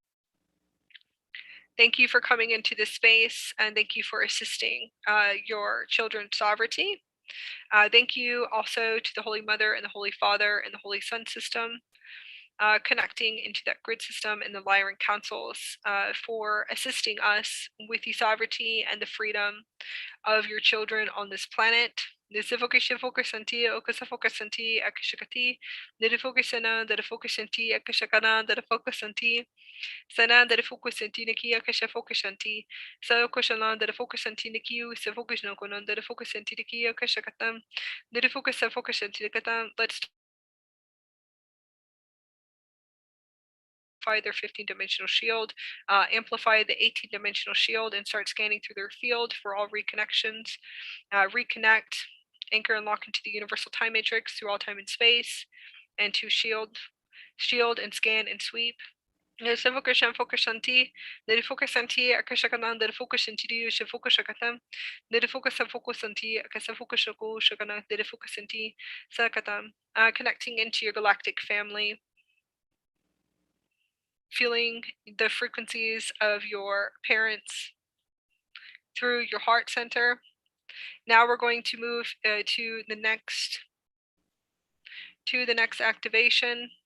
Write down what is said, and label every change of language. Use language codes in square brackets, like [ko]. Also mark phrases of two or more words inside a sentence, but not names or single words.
[en] Thank you for coming into this space, and thank you for assisting your children's sovereignty. Thank you also to the Holy Mother and the Holy Father and the Holy Sun system, connecting into that grid system and the Lyran councils for assisting us with the sovereignty and the freedom of your children on this planet. Nisifokushifokashanti, okasafokasanti, akashakati, nidifokasana, dadifokasanti, akashakana, dadifokasanti. Sana that focus antiniki akasha focus anti so koshalan that focus antiniki so focus no konon that focus antiniki akasha katam that focus antinikatam. Let's their 15-dimensional shield, amplify the 18-dimensional shield, and start scanning through their field for all reconnections. Reconnect, anchor, and lock into the universal time matrix through all time and space, and to shield and scan and sweep. Nisifokushan focushanti, nirifokusanti, akashakanan, nirifokusanti, shifokashakatam, nirifokusafokusanti, akasafokushaku, shakana, nirifokusanti, sakatam. Connecting into your galactic family, feeling the frequencies of your parents through your heart center. Now we're going to move to the next activation.